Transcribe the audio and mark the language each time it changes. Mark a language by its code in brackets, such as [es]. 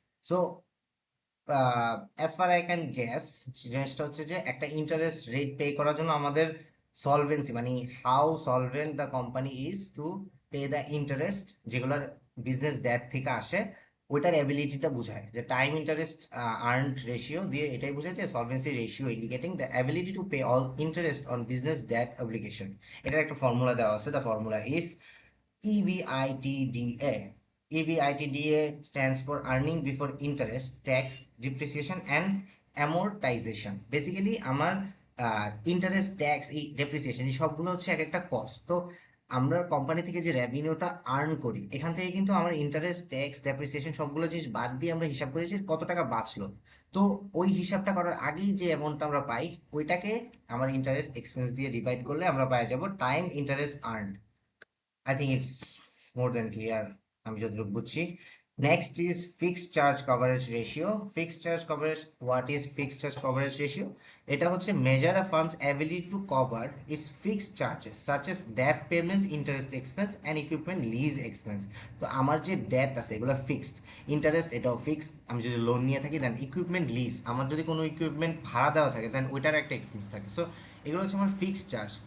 [en] so as far I can guess, [bn] জিনিসটা হচ্ছে যে একটা ইন্টারেস্ট রেট পে করার জন্য আমাদের সলভেন্সি, মানে [en] how solvent the company is to pay the interest [bn] যেগুলোর বিজনেস ডেট থেকে আসে, ওইটার অ্যাবিলিটিটা বোঝায়। যে টাইম ইন্টারেস্ট আর্নড রেশিও দিয়ে এটাই বোঝায় যে [en] Solvency ratio indicating the ability to pay all interest on business debt obligation. [bn] এটার একটা ফর্মুলা দেওয়া আছে, [en] The formula is EBITDA. EBITDA stands for earning before interest, tax, depreciation and amortization. [bn] Basically আমার interest, tax, এই depreciation, এই সবগুলো হচ্ছে এক একটা কস্ট। তো আমরা কোম্পানি থেকে যে রেভিনিউটা আর্ন করি, এখান থেকে কিন্তু আমার ইন্টারেস্ট, ট্যাক্স, ডেপ্রিসিয়েশন সবগুলো জিনিস বাদ দিয়ে আমরা হিসাব করি যে কত টাকা বাঁচলো। তো ওই হিসাবটা করার আগেই যে অ্যামাউন্টটা আমরা পাই, ওইটাকে আমার ইন্টারেস্ট এক্সপেন্স দিয়ে ডিভাইড করলে আমরা পাই যাব time interest earn. [en] I think it's more than clear, [bn] আমি যতটুকু বুঝছি। [en] Next is fixed charge coverage ratio. Fixed charge coverage, what is fixed charge coverage ratio? [bn] এটা হচ্ছে [en] Measure a firm's ability to cover its fixed charges such as debt payments, interest expense and equipment lease expense. [bn] তো আমার যে date আছে এগুলো fixed, interest এটাও fixed, আমি যদি লোন নিয়ে থাকি, দেন ইকুইপমেন্ট লিজ, আমার যদি কোনো ইকুইপমেন্ট ভাড়া দেওয়া থাকে দেন ওইটার একটা এক্সপেন্স থাকে। সো এগুলো হচ্ছে আমার ফিক্সড চার্জ।